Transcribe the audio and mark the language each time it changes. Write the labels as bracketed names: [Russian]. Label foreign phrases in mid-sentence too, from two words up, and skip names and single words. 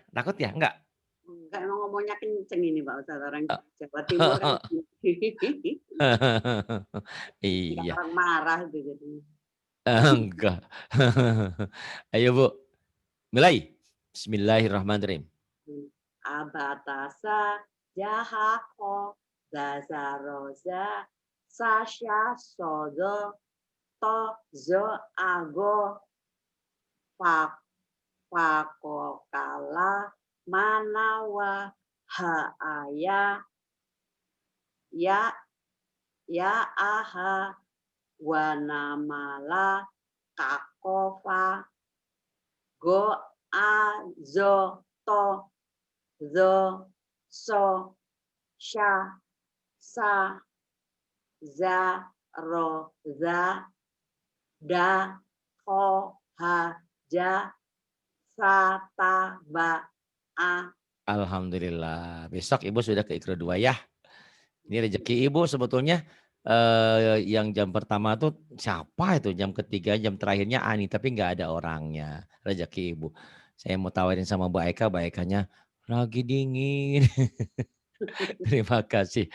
[Indonesian] Takut ya? Enggak? Enggak, emang ngomongnya kenceng ini Pak Ustadz. Orang Jawa Timur kan. Iya. Orang marah itu jadi. Enggak. Ayo Bu, mulai. Bismillahirrahmanirrahim. Abatasa, jahako, dazaroza, sasya, sodo, to zo ago pak pakokala manawa ha aya ya ya aha wanamala kakofa go a zo to zo so sha sa za ro za da ho ha ja sa ta ba a. Alhamdulillah. Besok Ibu sudah ke Ikro 2 ya. Ini rezeki Ibu sebetulnya, yang jam pertama tuh siapa itu, jam ketiga, jam terakhirnya Ani, tapi nggak ada orangnya, rezeki Ibu. Saya mau tawarin sama Mbak Ekanya, "Lagi dingin." Terima kasih.